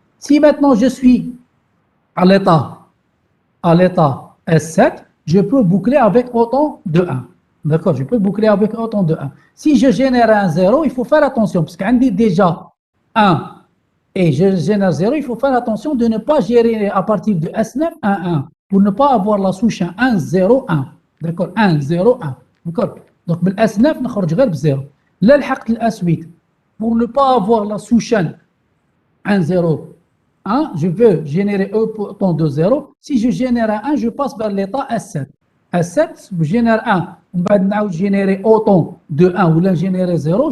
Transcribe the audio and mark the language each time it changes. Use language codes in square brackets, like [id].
[fr] Si maintenant je suis à l'état S7, je peux boucler avec autant de 1. D'accord, je peux boucler avec autant de 1. Si je génère un 0, il faut faire attention, parce qu'on dit déjà 1 et je génère 0, il faut faire attention de ne pas gérer à partir de S9 1, 1, pour ne pas avoir la souche 1, 0, 1. D'accord, 1, 0, 1. D'accord, donc [ar] بالS9 نخرج غير ب0. لا لحقت الS8 [fr] pour ne pas avoir la souche 1, 0, 1, je veux générer autant de 0. Si je génère un 1, je passe vers l'état S7. S7, je génère 1. On va générer autant de 1 ou là générer 0.